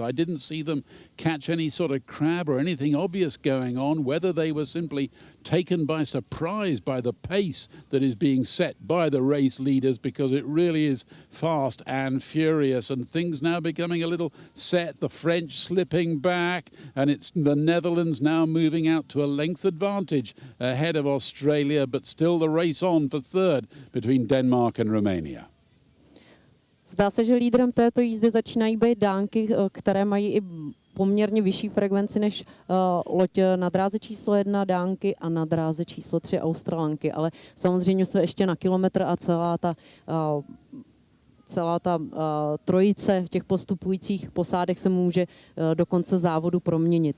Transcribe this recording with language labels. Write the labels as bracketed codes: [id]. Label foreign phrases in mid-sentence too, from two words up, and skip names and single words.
[en] I didn't see them catch any sort of crab or anything obvious going on, whether they were simply taken by surprise by the pace that is being set by the race leaders, because it really is fast and furious, and things now becoming a little set. The French slipping back, and it's the Netherlands now moving out to a length advantage ahead of Australia, but still the race on for 3rd between Denmark and Romania. [cs] Zdá se, že lídrem této jízdy začínají být Dánky, které mají i poměrně vyšší frekvenci než loď na dráze číslo 1 Dánky a na dráze číslo 3 Australanky, ale samozřejmě jsme ještě na kilometr a celá ta trojice těch postupujících posádek se může do konce závodu proměnit.